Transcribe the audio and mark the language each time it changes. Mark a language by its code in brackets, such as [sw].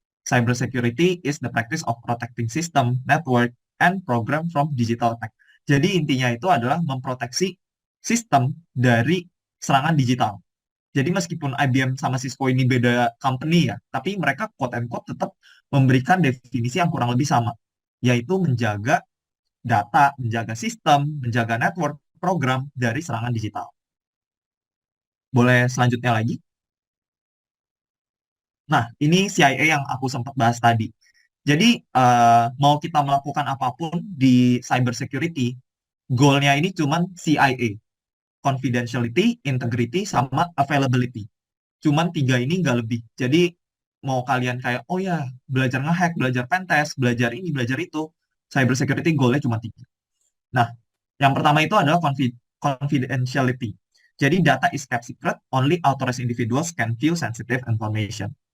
[en] Cyber security is the practice of protecting system, network, and program from digital attack. [id] Jadi intinya itu adalah memproteksi sistem dari serangan digital. Jadi meskipun IBM sama Cisco ini beda company ya, tapi mereka [en] quote and quote [id] tetap memberikan definisi yang kurang lebih sama, yaitu menjaga data, menjaga sistem, menjaga network, program dari serangan digital. Boleh selanjutnya lagi? Nah, ini CIA yang aku sempat bahas tadi. Jadi, mau kita melakukan apapun di cyber security, goalnya ini cuman CIA, confidentiality, integrity, sama availability. Cuman tiga ini nggak lebih. Jadi, mau kalian kayak, oh ya, belajar ngehack, belajar pentest, belajar ini, belajar itu, cyber security goalnya cuma tiga. Nah, yang pertama itu adalah confidentiality. [en] Jadi, data is kept secret, only authorized individuals can view sensitive information.